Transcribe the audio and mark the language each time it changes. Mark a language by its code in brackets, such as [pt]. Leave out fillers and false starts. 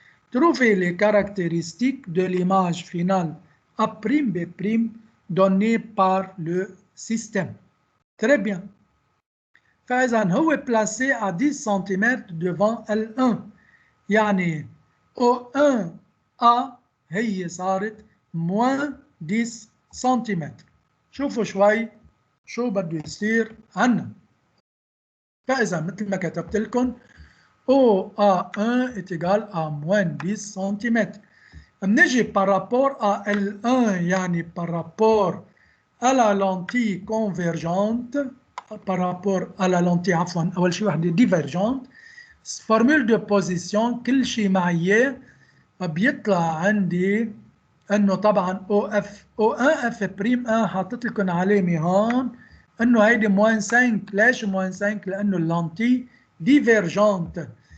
[fr] Trouvez les caractéristiques de l'image finale A'B' donnée par le système. Très bien. [ar] فإذا هو [fr] placé à 10 cm devant L1 [ar] يعني O1A هي صارت [fr] moins 10 cm. [ar] شوفوا شوي شو بده يصير عنا. فإذا مثل ما كتبت لكم [fr] OA1 est égal à moins 10 cm. بنجي par rapport à L1 يعني par rapport à la lentille convergente par rapport à la lentille [ar] عفوا أول شيء وحدة [fr] divergente. formule de position [ar] كل شيء معي بيطلع عندي انه طبعا O1 F'1 حاطط لكم علامه هون انه هيدي موان 5. ليش موان 5؟ لانه اللانتي ديفيرجنت.